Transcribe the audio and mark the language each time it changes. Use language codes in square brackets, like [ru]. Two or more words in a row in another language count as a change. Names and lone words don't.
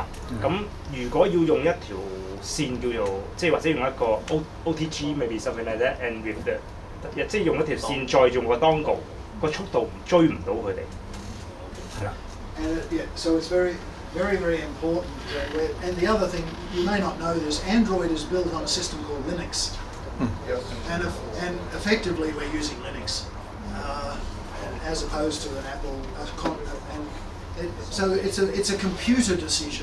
[yue] 咁如果要用一條線叫做即係或者用一個 OTG [en] maybe something like that and with the [yue] 即係用一條線再用個 dongle 個速度追唔到佢哋。係啦。 [en] Yeah, so it's very, very, very important. And the other thing, you may not know this, Android is built on a system called Linux. And effectively we're using Linux as opposed to an Apple. So it's a computer decision.